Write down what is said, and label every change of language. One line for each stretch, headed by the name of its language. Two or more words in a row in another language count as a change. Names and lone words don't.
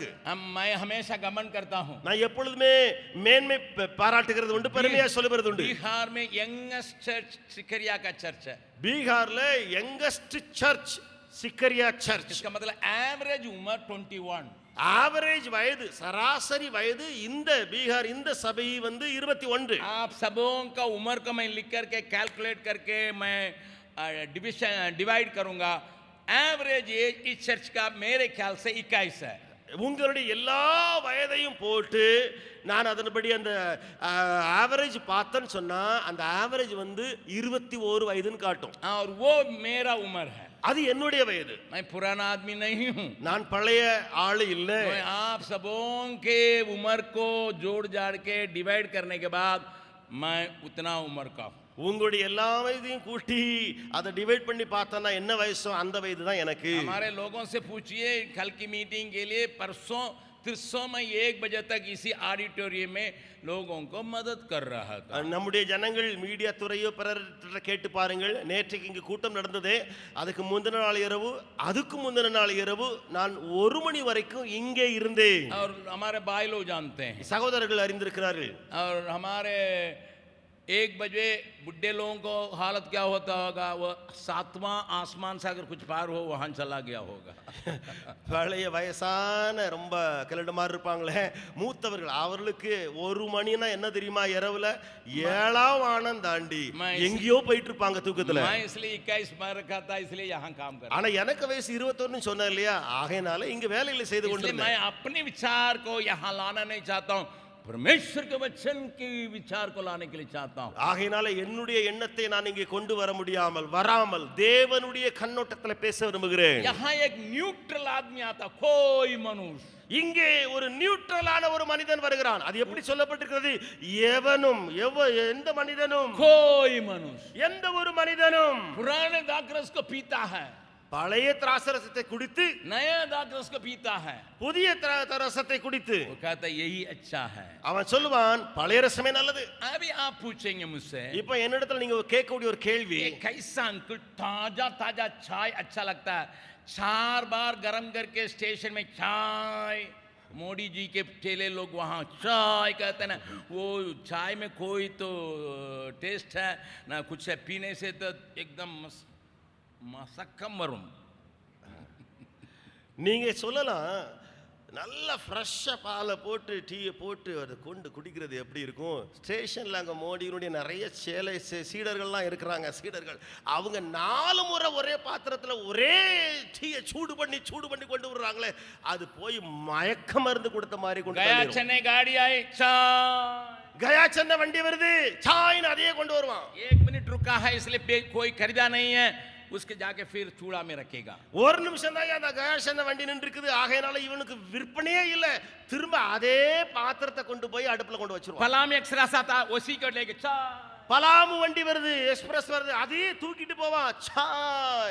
Hindi: मैं हमेशा गमन करता हूँ,
Tamil: நான் எப்பொழுதுமே மேன்மை பாராட்டுகிறது உண்டு, பெருமையா சொல்லுகிறது உண்டு.
Hindi: बिहार में
English: youngest church
Hindi: सिकरिया का चर्च है।
Tamil: பீகார்ல
English: youngest church
Tamil: சிக்கரியா சர்ச்.
Hindi: इसका मतलब एवरेज उम्र 21,
Tamil: ஆவரேஜ் வயது சராசரி வயது இந்த பீகார் இந்த சபை வந்து 21.
Hindi: आप सबों का उम्र को मैं लिख करके कैलकुलेट करके मैं डिवाइड करूंगा,
English: average age
Hindi: इस चर्च का मेरे ख्याल से 21 है।
Tamil: உங்களுடைய எல்லா வயதையும் போட்டு நான் அதன்படி அந்த ஆவரேஜ் பார்த்தேன்னு சொன்னா அந்த ஆவரேஜ் வந்து 21 வயதுன்னு காட்டும்.
Hindi: और वो मेरा उम्र है,
Tamil: அது என்னுடைய वयது.
Hindi: मैं पुराना आदमी नहीं हूं,
Tamil: நான் பழைய ஆளு இல்ல.
Hindi: मैं आप सबों के उम्र को जोड़ जाड़ के डिवाइड करने के बाद मैं उतना उम्र का हूं।
Tamil: உங்களுடைய எல்லா வயதையும் கூட்டி அதை டிவைட் பண்ணி பார்த்தோன்னா என்ன வயசோ அந்த வயது தான் எனக்கு.
Hindi: हमारे लोगों से पूछिए कल की मीटिंग के लिए परसों 1 बजे तक इसी ऑडिटोरियम में लोगों को मदद कर रहा था.
Tamil: நம்முடைய ஜனங்கள் மீடியா துறையோ பிறர் கேட்டு பாருங்கள். நேற்றைக்கு இங்கு கூட்டம் நடந்தது. அதுக்கு முந்தின நாள் இரவு, அதுக்கு முந்தின நாள் இரவு நான் 1 மணி வரைக்கும் இங்கே இருந்தேன்.
Hindi: और हमारे भाई लोग जानते हैं,
Tamil: சகோதரர்கள் அறிந்திருக்கிறார்கள்.
Hindi: और हमारे 1 बजे बुढ़े लोगों को हालत क्या होता होगा, वो 7वां आसमान से अगर कुछ पार हो वहां चला गया होगा.
Tamil: பழைய வயசான ரொம்ப கிளடுமாறு இருப்பாங்களே மூத்தவர்கள், அவர்களுக்கு 1 மணினா என்ன தெரியுமா, இரவுல 7ஆம் வானம் தாண்டி எங்கேயோ போயிட்டு இருப்பாங்க தூக்கத்துல.
Hindi: मैं इसलिए 21 में रखा था, इसलिए यहाँ काम कर.
Tamil: ஆனா எனக்கு வயசு 21 சொன்னேன் இல்லையா, ஆகையினால இங்க வேலைகளை செய்து கொண்டிருந்தேன்.
Hindi: मैं अपने विचार को यहाँ लाना नहीं चाहता हूँ, परमेश्वर के वचन के विचार को लाने के लिए चाहता हूं.
Tamil: ஆகையினால என்னுடைய எண்ணத்தை நான் இங்கே கொண்டு வராமல் தேவனுடைய கண்ணோட்டத்துல பேச விரும்புகிறேன்.
Hindi: यहाँ एक न्यूट्रल आदमी आता, कोई मनुष्य.
Tamil: இங்கே ஒரு நியூட்ரலான ஒரு மனிதன் வருகிறான். அது எப்படி சொல்லப்பட்டிருக்கிறது, எவனும் எந்த மனிதனும்,
Hindi: कोई मनुष्य,
Tamil: எந்த ஒரு மனிதனும்
Hindi: पुराने दाखरस को पीता है,
Tamil: பழைய திராட்சரசத்தை குடித்து
Hindi: नया दाखरस को पीता है,
Tamil: புதிய ரசத்தை குடித்து
Hindi: वो कहता है यही अच्छा है.
Tamil: அவன் சொல்லுவான் பழைய ரசமே நல்லது.
Hindi: अभी आप पूछेंगे मुझसे,
Tamil: இப்போ என்னிடத்துல நீங்க கேட்கக்கூடிய ஒரு கேள்வி,
Hindi: कैसा अंकुल ताजा ताजा चाय अच्छा लगता है, 4 बार गरम करके स्टेशन में चाय, मोदी जी के ठेले लोग वहाँ चाय कहते हैं ना, वो चाय में कोई तो टेस्ट है ना कुछ है, पीने से तो एकदम मसक्कम वरुण.
Tamil: நீங்க சொல்லலாம் நல்ல ஃப்ரெஷ்ஷா பாலை போட்டு டீயை போட்டு அதை கொண்டு குடிக்கிறது எப்படி இருக்கும். ஸ்டேஷன்ல அங்கே மோடியினுடைய நிறைய சீடர்கள்லாம் இருக்கிறாங்க. சீடர்கள் அவங்க 4 முறை ஒரே பாத்திரத்தில் ஒரே டீயை சூடு பண்ணி கொண்டு வர்றாங்களே, அது போய் மயக்க மருந்து கொடுத்த மாதிரி கொண்டு
Hindi: गया चेन्नई गाड़ी आई, चाय,
Tamil: கயா சென்னை வண்டி வருது, சாய்னு அதையே கொண்டு வருவான்.
Hindi: 1 मिनट रुका है इसलिए कोई खरीदा नहीं है, उसके जाके फिर चूड़ा में रखेगा.
Tamil: 1 நிமிஷம் தான் அந்த கயா சென்னை வண்டி நின்று இருக்குது, ஆகையினால இவனுக்கு விற்பனையே இல்லை. திரும்ப அதே பாத்திரத்தை கொண்டு போய் அடுப்புல கொண்டு வச்சிருவான்.
Hindi: पलाम एक्सप्रेस आता, उसी को लेके चाय,
Tamil: பலாமு வண்டி வருது, எக்ஸ்பிரஸ் வருது, அதையே தூக்கிட்டு போவான் சாய்.